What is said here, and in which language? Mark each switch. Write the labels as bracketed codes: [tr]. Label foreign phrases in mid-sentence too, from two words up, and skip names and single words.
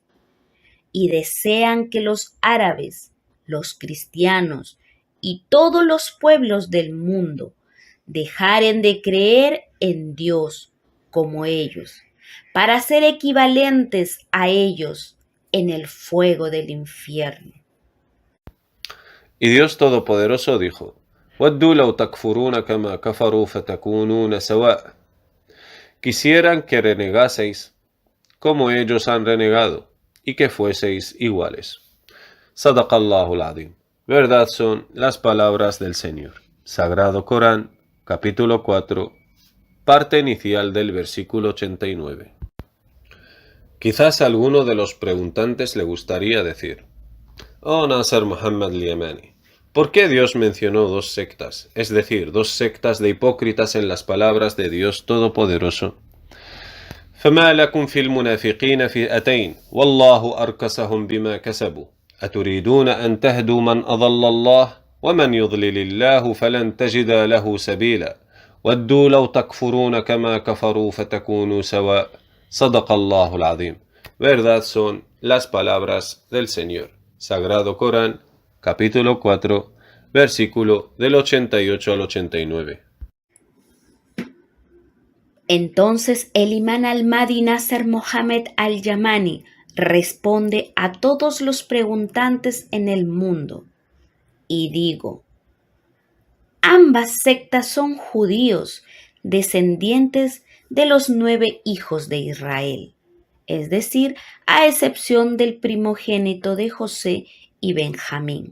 [es] Y desean que los árabes, los cristianos y todos los pueblos del mundo dejaren de creer en Dios como ellos, para ser equivalentes a ellos en el fuego del infierno. Y Dios Todopoderoso dijo: [ar] وَدُّوا لَوْ تَكْفُرُونَ كَمَا كَفَرُوا فَتَكُونُونَ سَوَاءً. [es] Quisieran que renegaseis como ellos han renegado, y que fueseis iguales. [ar] صدق الله العظيم. [es] Verdad son las palabras del Señor. Sagrado Corán, capítulo 4, parte inicial del versículo 89. Quizás a alguno de los preguntantes le gustaría decir: Oh Nasser Muhammad al-Yamani, ¿por qué Dios mencionó dos sectas, es decir, dos sectas de hipócritas en las palabras de Dios Todopoderoso? [ar] فما لكم في المنافقين فئتين والله أركسهم بما كسبوا أتريدون أن تهدوا من أضل الله ومن يضلل الله فلن تجد له سبيلا ودوا لو تكفرون كما كفروا فتكونوا سواء صدق الله العظيم. [es] Verdad son las palabras del Señor. Sagrado Corán, capítulo 4, versículo del 88 al 89. Entonces el imán al-Mahdi Nasser Mohammed al-Yamani responde a todos los preguntantes en el mundo y digo: ambas sectas son judíos, descendientes de los 9 hijos de Israel, es decir, a excepción del primogénito de José y Benjamín.